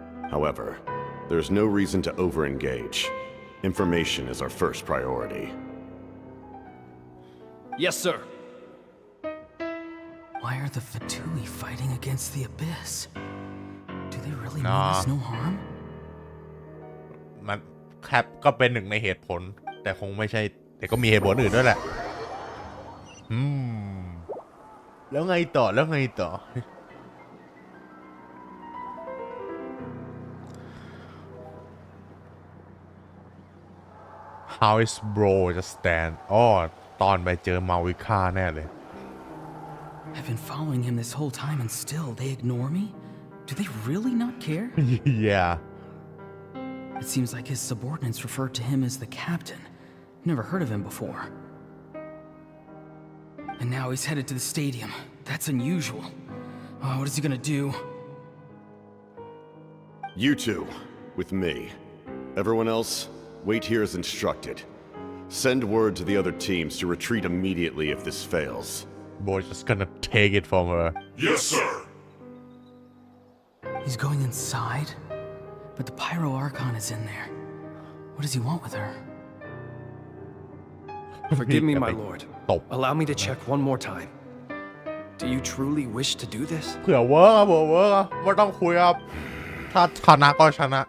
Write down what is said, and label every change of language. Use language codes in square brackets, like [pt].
[en] However, there's no reason to over-engage. Information is our first priority. Yes, sir. Why are the Fatui fighting against the Abyss? Do they really mean us no harm? [th] มันแคปก็เป็นหนึ่งในเหตุผล แต่คงไม่ใช่ แต่ก็มีเหตุผลอื่นด้วยแหละแล้วไงต่อแล้วไงต่อ [en] How is bro just stand [th] อ๋อตอนไปเจอมาวิคาแน่เลย [en] I've been following him this whole time and still they ignore me? Do they really not care? yeah It seems like his subordinates refer to him as the captain. Never heard of him before. And now he's headed to the stadium. That's unusual. Oh, what is he gonna do? You two, with me. Everyone else, wait here as instructed. Send word to the other teams to retreat immediately if this fails. Boy's just gonna take it from her. Yes, sir. He's going inside? But the Pyro Archon is in there. What does he want with her? Forgive me, my lord. Allow me to check one more time. Do you truly wish to do this? [th] เผื่อเวิร์กอะเผื่อเวิร์กอะไม่ต้องคุยครับถ้าชนะก็ชนะ